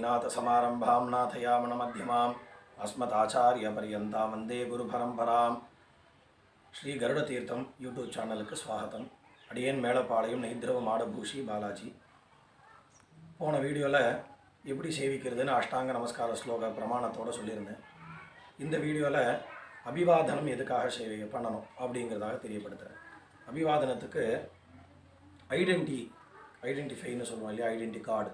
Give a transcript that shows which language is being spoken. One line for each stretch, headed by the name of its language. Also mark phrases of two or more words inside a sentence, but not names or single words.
Sanskrit: लक्ष्मीनाथसमारम्भां नाथयामनमध्यमाम् अस्मदाचार्यपर्यन्तां वन्दे गुरुपरम्परां
Tamil: ஸ்ரீ கருடதீர்த்தம் யூடியூப் சேனலுக்கு ஸ்வாகதம். அடியேன் மேலப்பாளையம் நெய்திரவ மாடபூஷி பாலாஜி. போன வீடியோவில் எப்படி சேவிக்கிறதுன்னு அஷ்டாங்க நமஸ்கார ஸ்லோக பிரமாணத்தோடு சொல்லியிருந்தேன். இந்த வீடியோவில் அபிவாதனம் எதுக்காக பண்ணணும் அப்படிங்கிறதாக தெரியப்படுத்துகிறேன். அபிவாதனத்துக்கு ஐடென்டிஃபைன்னு சொல்லுவோம் இல்லையா,
English: identity card.